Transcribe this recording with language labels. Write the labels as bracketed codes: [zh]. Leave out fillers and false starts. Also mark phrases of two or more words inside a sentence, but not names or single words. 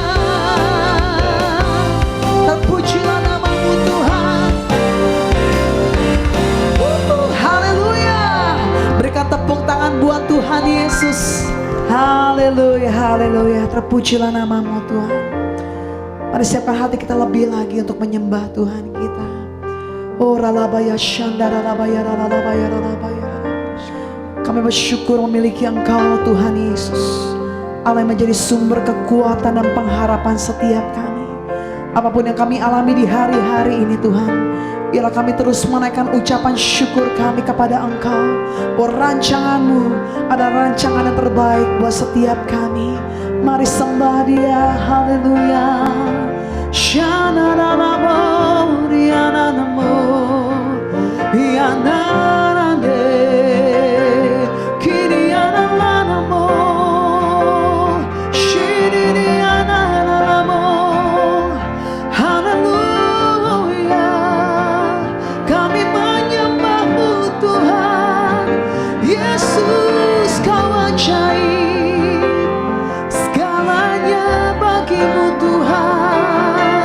[id] Terpujilah namamu Tuhan. Haleluya. Berikan tepuk tangan buat Tuhan Yesus. Haleluya, haleluya. Terpujilah namamu Tuhan. Mari siapkan hati kita lebih lagi untuk menyembah Tuhan kita. Oh ralabaya shandara ralabaya ralabaya ralabaya. Kami bersyukur memiliki Engkau Tuhan Yesus, Allah yang menjadi sumber kekuatan dan pengharapan setiap kami. Apapun yang kami alami di hari-hari ini Tuhan, biarlah kami terus menaikkan ucapan syukur kami kepada Engkau. Oh rancangan-Mu ada rancangan yang terbaik buat setiap kami. Mari sembah Dia, haleluya. Shana na na mo, riana na mo, riana na de, kiriana na mo, shiriana na mo, haleluya. Kami menyembah-Mu Tuhan Yesus, Kau ajaib, segalanya bagi-Mu Tuhan.